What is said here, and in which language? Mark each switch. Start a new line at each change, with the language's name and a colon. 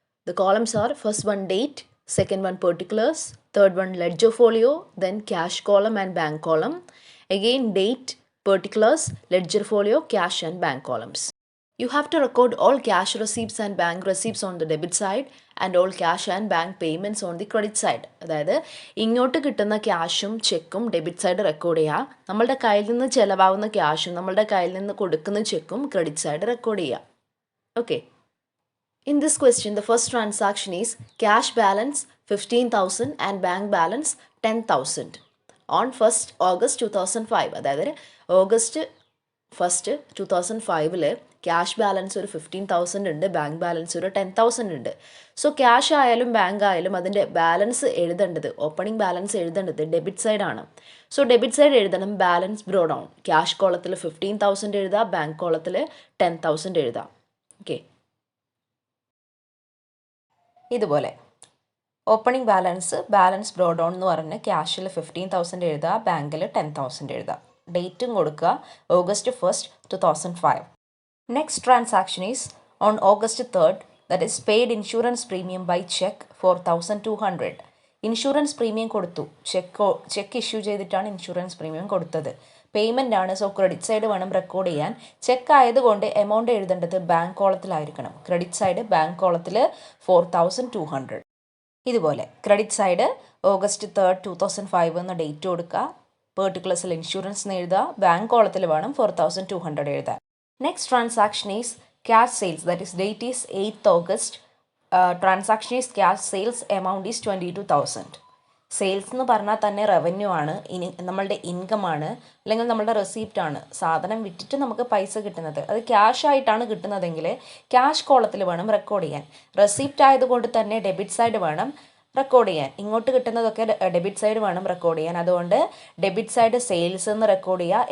English: The columns are first one date, second one particulars, third one ledger folio, then cash column and bank column. Again date, particulars, ledger folio, cash and bank columns. You have to record all cash receipts and bank receipts on the debit side and all cash and bank payments on the credit side.
Malayalam: അതായത് ഇങ്ങോട്ട് കിട്ടുന്ന ക്യാഷും ചെക്കും debit side record ചെയ്യുക, നമ്മളുടെ കയ്യിൽ നിന്ന് ചിലവാകുന്ന ക്യാഷും നമ്മളുടെ കയ്യിൽ നിന്ന് കൊടുക്കുന്ന ചെക്കും ക്രെഡിറ്റ് സൈഡ് റെക്കോർഡ് ചെയ്യുക. Okay.
English: In this question, the first transaction is cash balance 15,000 and bank balance 10,000 on 1st August 2005.
Malayalam: അതായത് ഓഗസ്റ്റ് 1st 2005 ക്യാഷ് ബാലൻസ് ഒരു 15,000 ഉണ്ട്, ബാങ്ക് ബാലൻസ് ഒരു 10,000 ഉണ്ട്. സോ ക്യാഷ് ആയാലും ബാങ്ക് ആയാലും അതിൻ്റെ ബാലൻസ് എഴുതേണ്ടത്, ഓപ്പണിംഗ് ബാലൻസ് എഴുതേണ്ടത് ഡെബിറ്റ് സൈഡാണ്. സോ ഡെബിറ്റ് സൈഡ് എഴുതണം ബാലൻസ് ബ്രോ ഡൗൺ. ക്യാഷ് കോളത്തിൽ 15,000 എഴുതാം, ബാങ്ക് കോളത്തിൽ 10,000 എഴുതാം. ഓക്കെ. ഇതുപോലെ ഓപ്പണിംഗ് ബാലൻസ് ബ്രോ ഡൗൺ എന്ന് പറഞ്ഞ് ക്യാഷിൽ 15,000 എഴുതുക, ബാങ്കിൽ 10,000 എഴുതുക. ഡേറ്റും കൊടുക്കുക August 1st 2005.
English: Next transaction is on August 3rd, that is paid insurance premium by check 4,200.
Malayalam: Insurance premium കൊടുത്തു, ചെക്ക് ഇഷ്യൂ ചെയ്തിട്ടാണ് ഇൻഷുറൻസ് പ്രീമിയം കൊടുത്തത്. പേയ്മെൻ്റ് ആണ്, സോ ക്രെഡിറ്റ് സൈഡ് വേണം റെക്കോർഡ് ചെയ്യാൻ. ചെക്ക് ആയതുകൊണ്ട് എമൗണ്ട് എഴുതേണ്ടത് ബാങ്ക് കോളത്തിലായിരിക്കണം. ക്രെഡിറ്റ് സൈഡ് ബാങ്ക് കോളത്തിൽ 4,200. ഇതുപോലെ ക്രെഡിറ്റ് സൈഡ് ഓഗസ്റ്റ് 3rd 2005 എന്ന ഡേറ്റ് കൊടുക്കുക, പെർട്ടിക്കുലർസിൽ ഇൻഷുറൻസ് എന്ന് എഴുതുക, ബാങ്ക് കോളത്തിൽ വേണം 4,200 എഴുതാൻ.
English: Next transaction is cash sales, that is date is 8th August. Transaction is cash sales, amount is 22,000.
Malayalam: Sales എന്ന് പറഞ്ഞാൽ തന്നെ റവന്യൂ ആണ്, നമ്മളുടെ ഇൻകം ആണ്, അല്ലെങ്കിൽ നമ്മളുടെ റെസീപ്റ്റ് ആണ്. സാധനം വിറ്റിട്ട് നമുക്ക് പൈസ കിട്ടുന്നത്, അത് ക്യാഷ് ആയിട്ടാണ് കിട്ടുന്നതെങ്കിൽ ക്യാഷ് കോളത്തിൽ വേണം റെക്കോർഡ് ചെയ്യാൻ. റെസീപ്റ്റ് ആയതുകൊണ്ട് തന്നെ ഡെബിറ്റ് സൈഡ് വേണം റെക്കോർഡ് ചെയ്യാൻ. ഇങ്ങോട്ട് കിട്ടുന്നതൊക്കെ ഡെബിറ്റ് സൈഡ് വേണം റെക്കോർഡ് ചെയ്യാൻ. അതുകൊണ്ട് ഡെബിറ്റ് സൈഡ് സെയിൽസ് എന്ന് റെക്കോർഡ് ചെയ്യുക.